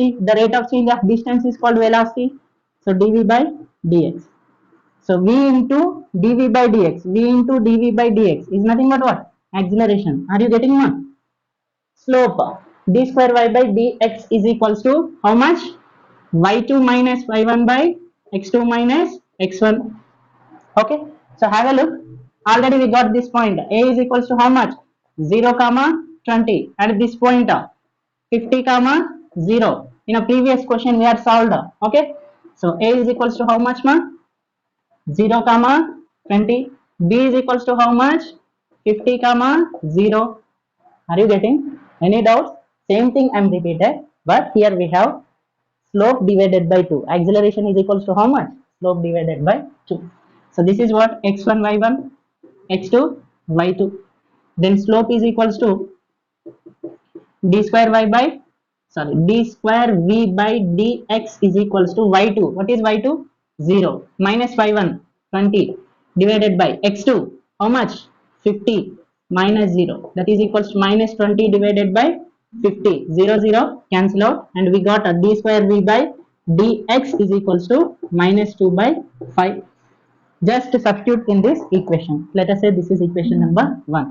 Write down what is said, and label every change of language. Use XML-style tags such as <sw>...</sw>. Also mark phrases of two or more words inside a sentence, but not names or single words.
<en>The rate of change of distance is called velocity. So dv by dx. So v into dv by dx, v into dv by dx is nothing but what? Acceleration. Are you getting one? Slope d square y by dx is equals to how much? Y2 minus y1 by x2 minus x1. Okay, so have a look. Already we got this point. A is equals to how much? 0 comma 20. At this point 50 comma 0. In a previous question we had solved. Okay, so A is equals to how much, ma? 0 comma 20. B is equals to how much? 50 comma 0. Are you getting any doubts? Same thing I'm repeated, but here we have slope divided by 2. Acceleration is equals to how much? Slope divided by 2. So this is what? X1 y1, x2 y2. Then slope is equals to d square y by, sorry, d square v by dx is equals to y2. What is y2? 0 minus y1 20 divided by x2 how much? 50 minus 0, that is equals to minus 20 divided by 50. 0 0 cancel out, and we got a d square v by dx is equals to minus 2 by 5. Just substitute in this equation. Let us say this is equation number 1.</en>